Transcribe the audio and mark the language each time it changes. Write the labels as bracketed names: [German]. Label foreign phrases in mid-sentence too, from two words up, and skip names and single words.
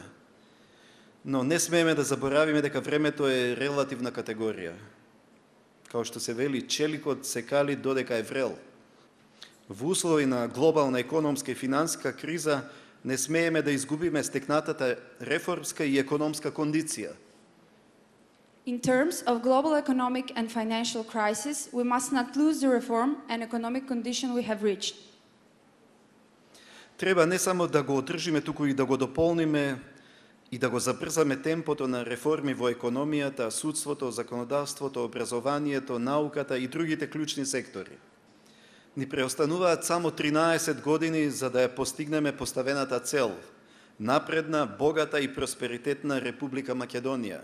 [Macedonian] Но не смееме да заборавиме дека времето е релативна категорија. Као што се вели, челикот се кали додека е врел. Во услови на глобална економска и финансиска криза не смееме да изгубиме стекнатата реформска и економска кондиција. [English] In terms of global economic and financial crisis, we must not lose the reform and economic condition we have reached. [Macedonian] Треба не само да го одржиме, туку и да го дополниме и да го забрзаме темпото на реформи во економијата, судството, законодавството, образованието, науката и другите клучни сектори. Ни преостануваат само 13 години за да ја постигнеме поставената цел – напредна, богата и просперитетна Република Македонија.